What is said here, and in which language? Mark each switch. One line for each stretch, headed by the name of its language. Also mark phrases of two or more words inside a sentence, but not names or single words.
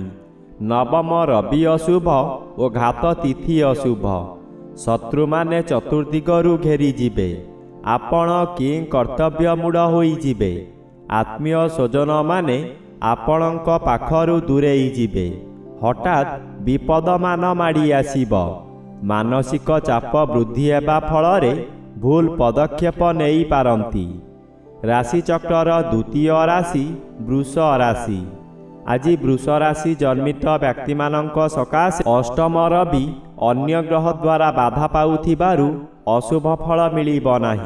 Odia: ନବମ ରବି ଅଶୁଭ ଆଉ ଘାତ ତିଥି ଅଶୁଭ। ଶତ୍ରୁ ମାନେ ଚତୁର୍ଦିଗରୁ ଘେରି ଯିବେ। ଆପଣ କି କର୍ତ୍ତବ୍ୟ ମୂଢ଼ ହୋଇ ଯିବେ। ଆତ୍ମୀୟ ସ୍ୱଜନ ମାନେ ଆପଣଙ୍କ ପାଖରୁ ଦୂରେଇ ଯିବେ। ହଠାତ ବିପଦ ମାନ ମାଡ଼ି ଆସିବ। ମାନସିକ ଚାପ ବୃଦ୍ଧି ହେବା ଫଳରେ ଭୁଲ ପଦକ୍ଷେପ ନେଇପାରନ୍ତି। ରାଶିଚକ୍ରର ଦ୍ୱିତୀୟ ରାଶି ବୃଷ ରାଶି। ଆଜି ବୃଷ ରାଶି ଜନ୍ମିତ ବ୍ୟକ୍ତିମାନଙ୍କ ସକାଶେ ଅଷ୍ଟମ ରବି ଅନ୍ୟ ଗ୍ରହ ଦ୍ୱାରା ବାଧା ପାଉଥିବାରୁ ଅଶୁଭ ଫଳ ମିଳିବ ନାହିଁ।